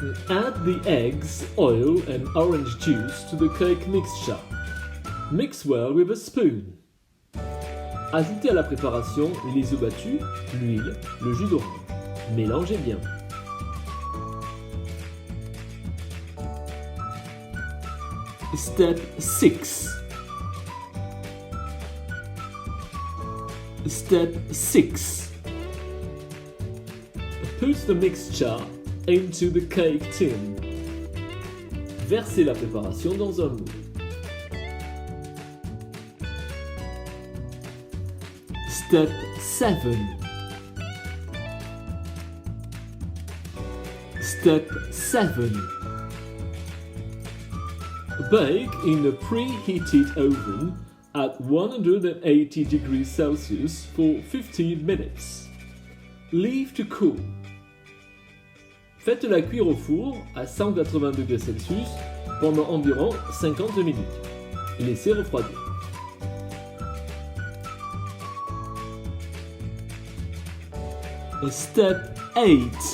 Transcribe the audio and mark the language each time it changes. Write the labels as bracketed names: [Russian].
[English] Add the eggs, oil and orange juice to the cake mixture. Mix well with a spoon. [French] Ajoutez à la préparation les œufs battus, l'huile, le jus d'orange. Mélangez bien. [English] Step 6. Step 6. Put the mixture into the cake tin. [French] Versez la préparation dans un moule. [English] Step 7. Step 7. Bake in a preheated oven at 180 degrees Celsius for 15 minutes. Leave to cool. [French] Faites-la cuire au four à 180 degrés Celsius pendant environ 50 minutes. Laissez refroidir. [English] Step 8.